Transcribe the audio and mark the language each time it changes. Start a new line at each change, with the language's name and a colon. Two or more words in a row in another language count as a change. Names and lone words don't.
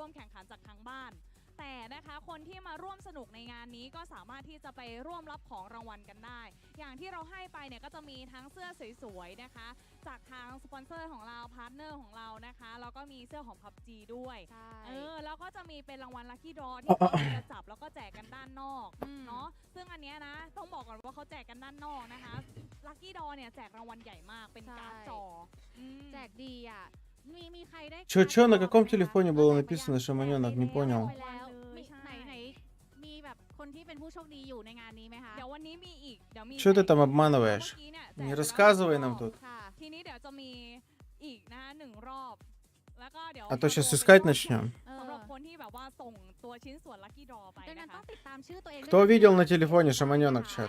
Thai: มแข่งขันจากทางบ้านแต่นะคะคนที่มาร่วมสนุกในงานนี้ก็สามารถที่จะไปร่วมรับของรางวัลกันได้อย่างที่เราให้ไปเนี่ยก็จะมีทั้งเสื้อสวยๆนะคะจากทางสปอนเซอร์ของเราพาร์ทเนอร์ของเรานะคะแล้วก็มีเสื้อของ PUBG ด้วยแล้วก็จะมีเป็นรางวัลลัคกี้ดรอที่เราจะจับแล้วก็แจกกันด้านนอกเนาะซึ่งอันเนี้ยนะต้องบอกก่อนว่าเขาแจกกันด้านนอกนะคะลัคกี้ดรอเนี่ยแจกรางวัลใหญ่มากเป็นการ์ดจอแจกดีอ่ะ
Russian: Чё, на каком телефоне было написано Shamanenok? Не понял.
Thai: ไหนมีแบบคน
Russian: Что ты там обманываешь? Не рассказывай нам тут. А то сейчас искать начнем. Кто видел на телефоне Шаманенок чат?